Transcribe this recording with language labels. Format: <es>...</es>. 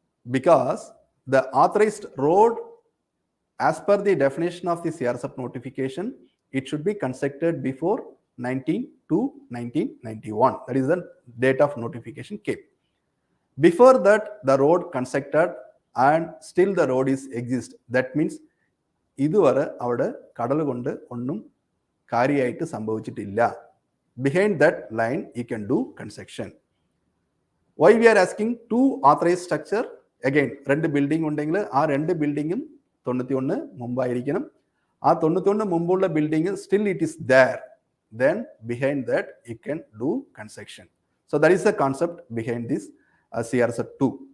<en>Because the authorized road, as per the definition of the CRZ notification, it should be constructed before 1991. That is the date of notification came. Before that, the road constructed and still the road is exist. That means</en> <ml>ഇതുവരെ അവിടെ കടൽ കൊണ്ട് ഒന്നും കാര്യമായിട്ട് സംഭവിച്ചിട്ടില്ല.</ml> <en>Behind that line, you can do construction. Why we are asking 2 authorized structure? Again,</en> <ml>2 building ഉണ്ടെങ്കിൽ ആ 2 ബിൽഡിങ്ങും 91 മുമ്പായിരിക്കണം. ആ 91 മുമ്പുള്ള building</ml> <en>still it is there. Then behind that, you can do construction. So that is the concept behind this CRZ 2.</en>